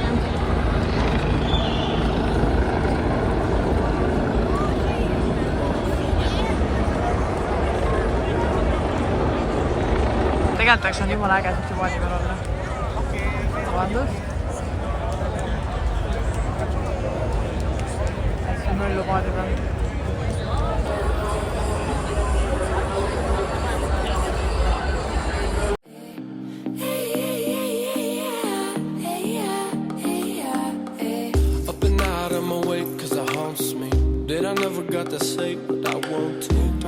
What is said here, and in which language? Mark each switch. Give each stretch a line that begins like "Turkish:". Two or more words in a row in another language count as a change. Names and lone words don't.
Estonian: Tegelikult oleks on jumala äge siit paadi peal olla. Vabandust. Hästi nullu paadi peal.
English: I never got to say what I want to.